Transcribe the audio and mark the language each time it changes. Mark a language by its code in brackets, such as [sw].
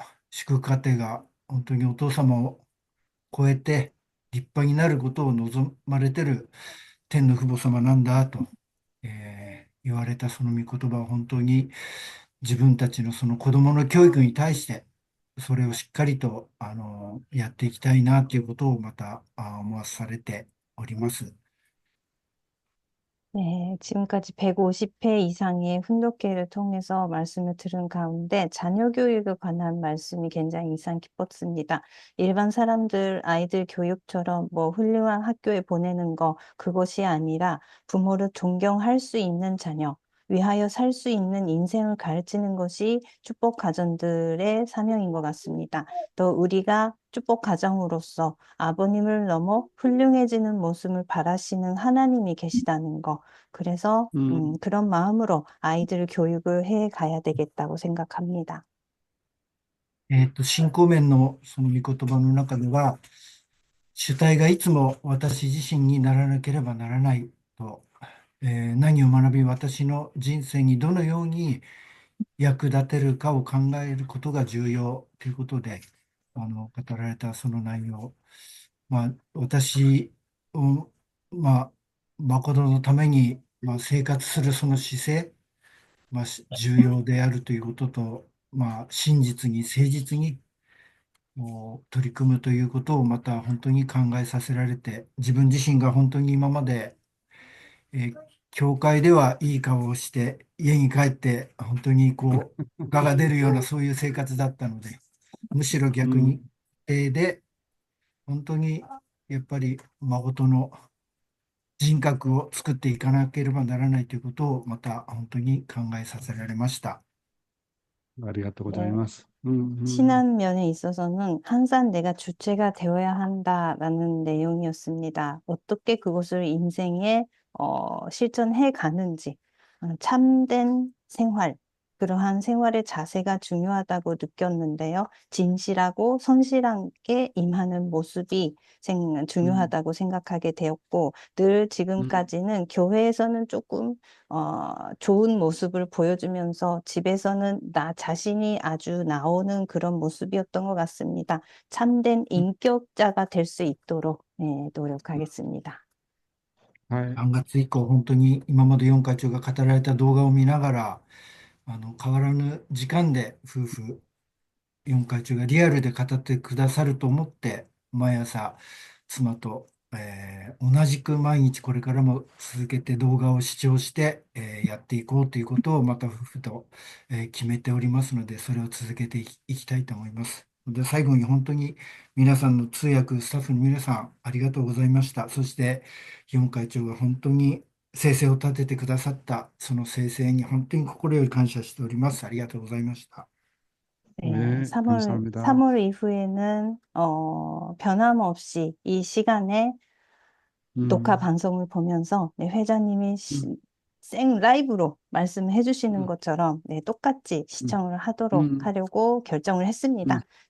[ja] 祝福家庭が本当にお父様を超えて立派になることを望まれてる天の父母様なんだと、言われたその御言葉は本当に自分たちのその子供の教育に対してそれをしっかりとやっていきたいなということをまた思わされております。 [ko] 네, 지금까지 150회 이상의 훈독회를 통해서 말씀을 들은 가운데 자녀 교육에 관한 말씀이 굉장히 인상 깊었습니다. 일반 사람들, 아이들 교육처럼 뭐 훌륭한 학교에 보내는 거, 그것이 아니라 부모를 존경할 수 있는 자녀, 위하여 살 수 있는 인생을 가르치는 것이 축복 가정들의 사명인 것 같습니다. 또 우리가 축복 가정으로서 아버님을 넘어 훌륭해지는 모습을 바라시는 하나님이 계시다는 거. 그래서 그런 마음으로 아이들 교육을 해 가야 되겠다고 생각합니다. [ja] 信仰面のその御言葉の中では、主体がいつも私自身にならなければならないと、何を学び私の人生にどのように役立てるかを考えることが重要ということで語られたその内容、私を、誠のために、生活するその姿勢、重要であるということと、真実に誠実にもう取り組むということをまた本当に考えさせられて、自分自身が本当に今まで、教会ではいい顔をして家に帰って本当にこう我が出るようなそういう生活だったので、むしろ逆にで本当にやっぱり誠の人格を作っていかなければならないということをまた本当に考えさせられました。ありがとうござい [ko] 네, [ja] ます。 [ko] 신한 면에 있어서는 항상 내가 주체가 되어야 한다라는 내용이었습니다. 어떻게 그것을 인생에 실천해 가는지, 참된 생활, 그러한 생활의 자세가 중요하다고 느꼈는데요. 진실하고 성실하게 임하는 모습이 중요하다고 생각하게 되었고, 늘 지금까지는 교회에서는 조금 좋은 모습을 보여주면서 집에서는 나 자신이 아주 나오는 그런 모습이었던 것 같습니다. 참된 인격자가 될 수 있도록 노력하겠습니다. [ja] はい。 3月以降、本当に今まで4会長が語られた動画を見ながら、変わらぬ時間で夫婦4会長がリアルで語ってくださると思って、毎朝、妻と、同じく毎日これからも続けて動画を視聴して、やっていこうということをまた夫婦と、決めておりますので、それを続けていきたいと思います。で、最後に本当に皆さんの通訳、スタッフの皆さん、ありがとうございました。そして、4会長が本当に生成を立ててくださった、その生成に本当に心より感謝しております。ありがとうございました。 [ko] 네, 3월, 감사합니다. 3월 이후에는 변함없이 이 시간에 녹화 방송을 보면서 회장님이 생 라이브로 말씀해 주시는 것처럼 똑같이 시청을 하도록 하려고 결정을 했습니다.